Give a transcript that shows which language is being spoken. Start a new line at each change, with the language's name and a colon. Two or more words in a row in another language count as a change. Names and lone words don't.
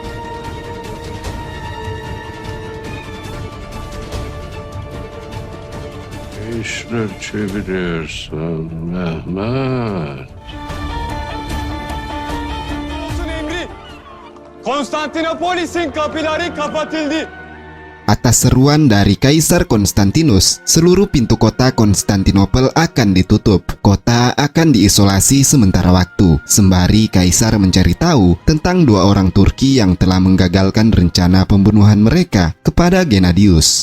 Turkish: Ne işler çeviriyorsun Mehmet? Emri, Konstantinopolis'in kapıları kapatıldı.
Indonesian: Atas seruan dari Kaisar Konstantinus, seluruh pintu kota Konstantinopel akan ditutup. Kota akan diisolasi sementara waktu, sembari Kaisar mencari tahu tentang dua orang Turki yang telah menggagalkan rencana pembunuhan mereka kepada Gennadius.